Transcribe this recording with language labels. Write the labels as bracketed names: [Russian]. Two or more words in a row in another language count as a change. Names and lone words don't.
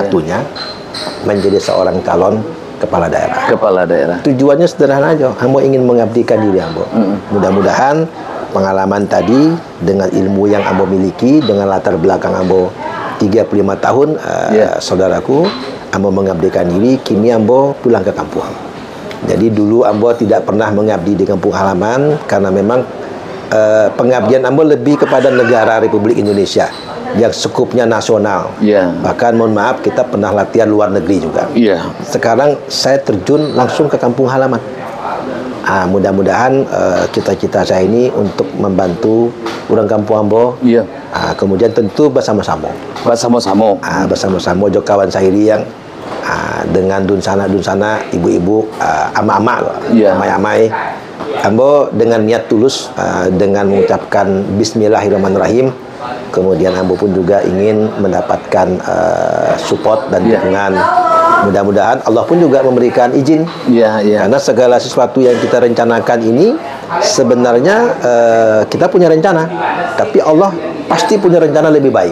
[Indonesian] satunya menjadi seorang calon kepala daerah. Kepala daerah. Tujuannya sederhana aja. Ambo ingin mengabdikan diri Ambo. Mudah-mudahan pengalaman tadi dengan ilmu yang Ambo miliki, dengan latar belakang Ambo 35 tahun, Ya. saudaraku, Ambo mengabdikan diri. Kini Ambo pulang ke kampung. Jadi dulu Ambo tidak pernah mengabdi di kampung halaman karena memang pengabdian Ambo lebih kepada negara Republik Indonesia yang skupnya nasional. Iya. Bahkan mohon maaf kita pernah latihan luar negeri juga. Iya. Sekarang saya terjun langsung ke kampung halaman. Mudah-mudahan cita-cita saya ini untuk membantu orang kampung Ambo. Iya. Kemudian tentu bersama-sama. Bersama-sama. Bersama-sama jo kawan saya yang dengan dunsana-dunsana, ibu-ibu, ama-ama, Iya. amai-amai. Ambo dengan niat tulus, dengan mengucapkan Bismillahirrahmanirrahim. Kemudian Ambo pun juga ingin mendapatkan support dan Iya. dukungan. Mudah-mudahan Allah pun juga memberikan izin. Iya, iya. Karena segala sesuatu yang kita rencanakan ini sebenarnya kita punya rencana, tapi Allah pasti punya rencana lebih baik.